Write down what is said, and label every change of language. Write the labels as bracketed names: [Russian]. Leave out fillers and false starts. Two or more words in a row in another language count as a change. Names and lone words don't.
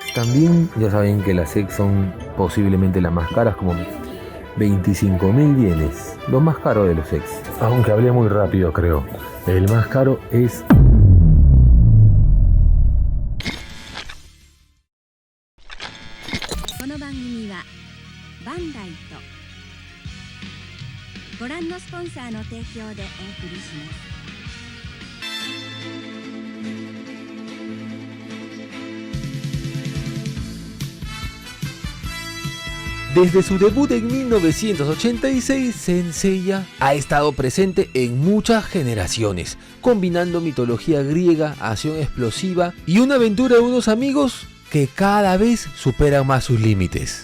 [Spanish] también, ya saben que las X son posiblemente las más caras, como 25.000 yenes, lo más caro de los X. Aunque hablé muy rápido, creo. El más caro es... [Japanese] この番組はバンダイとご覧のスポンサーの提供でお送りします。 [Spanish] Desde su debut en 1986, Saint Seiya ha estado presente en muchas generaciones, combinando mitología griega, acción explosiva y una aventura de unos amigos que cada vez superan más sus límites.